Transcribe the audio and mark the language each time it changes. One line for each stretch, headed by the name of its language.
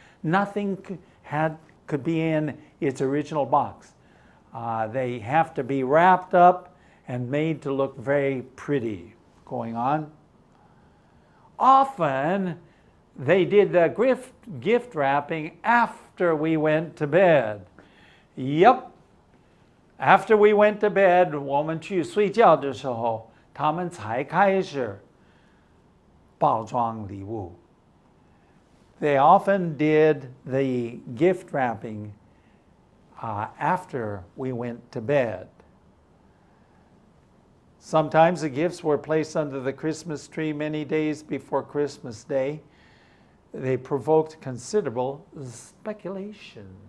English: Nothing could be in its original box. They have to be wrapped up and made to look very pretty. Going on. Often, they did the gift wrapping after we went to bed. Yep. After we went to bed,
Chinese: 我们去睡觉的时候, 他们才开始包装礼物.
English: They often did the gift wrapping after we went to bed. Sometimes the gifts were placed under the Christmas tree many days before Christmas Day. They provoked considerable speculation.